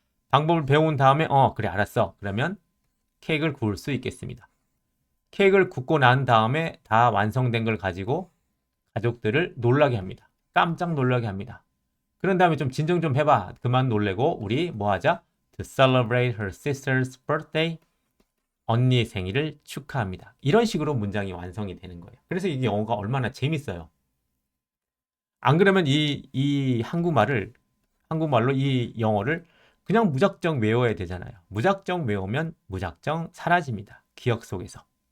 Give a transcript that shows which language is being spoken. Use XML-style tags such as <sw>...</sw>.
<ko>방법을 배운 다음에 그래 알았어. 그러면 케이크를 구울 수 있겠습니다. 케이크를 굽고 난 다음에 다 완성된 걸 가지고 가족들을 놀라게 합니다. 깜짝 놀라게 합니다. 그런 다음에 좀 진정 좀 해봐. 그만 놀래고 우리 뭐 하자?</ko> <en>To celebrate her sister's birthday.</en> <ko>언니의 생일을 축하합니다. 이런 식으로 문장이 완성이 되는 거예요. 그래서 이게 영어가 얼마나 재밌어요. 안 그러면 이 한국말로 이 영어를 그냥 무작정 외워야 되잖아요. 무작정 외우면 무작정 사라집니다. 기억 속에서.</ko>